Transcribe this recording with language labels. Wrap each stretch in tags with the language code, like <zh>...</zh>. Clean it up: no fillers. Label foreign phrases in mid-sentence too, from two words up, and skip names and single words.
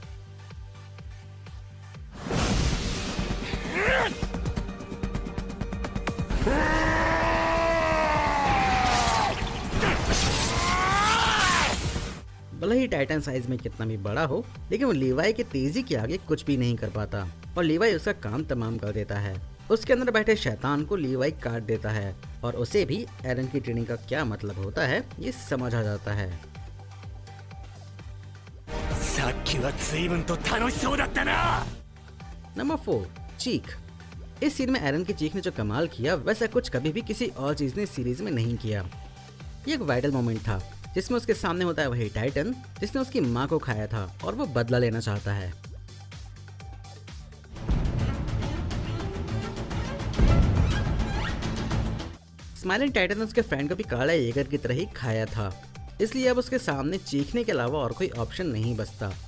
<hi>भले ही टाइटन साइज में कितना भी बड़ा हो, लेकिन वो लीवाई की तेजी के आगे कुछ भी नहीं कर पाता और लीवाई उसका काम तमाम कर देता है। उसके अंदर बैठे शैतान को लीवाई काट देता है और उसे भी एरन की ट्रेनिंग का क्या मतलब होता है ये समझ आ जाता है।</hi> <ja>さっきは随分と楽しそうだったな</ja> <hi>नंबर 4, चीख। इस सीन में एरन की चीख ने जो कमाल किया वैसा कुछ कभी भी किसी और चीज ने सीरीज में नहीं किया। ये एक</hi> <en>vital moment</en> <hi>था जिसमें उसके सामने होता है वही टाइटन जिसने उसकी माँ को खाया था और वो बदला लेना चाहता है। स्माइलिंग टाइटन ने उसके फ्रेंड को भी काला येगर की तरह ही खाया था, इसलिए अब उसके सामने चीखने के अलावा और कोई ऑप्शन नहीं बचता।</hi>